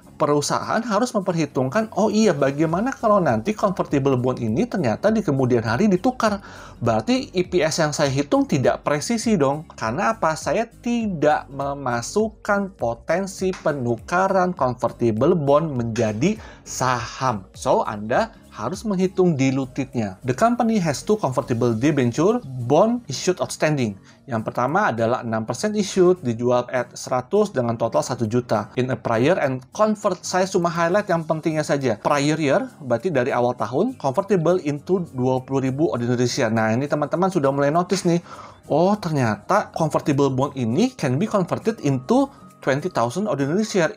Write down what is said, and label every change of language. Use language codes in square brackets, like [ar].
[id] Perusahaan harus memperhitungkan, bagaimana kalau nanti convertible bond ini ternyata di kemudian hari ditukar. Berarti EPS yang saya hitung tidak presisi dong. Karena apa? Saya tidak memasukkan potensi penukaran convertible bond menjadi saham. So, Anda harus menghitung dilutednya. [en] The company has two convertible debenture bond issued outstanding. [id] Yang pertama adalah 6% issued, dijual at 100 dengan total 1 juta. [en] In a prior and convert, [id] saya cuma highlight yang pentingnya saja. [en] Prior year, [id] berarti dari awal tahun, [en] convertible into 20.000 ordinary share. [id] Nah, ini teman-teman sudah mulai notice nih. Ternyata convertible bond ini [en] can be converted into 20,000 ordinary share.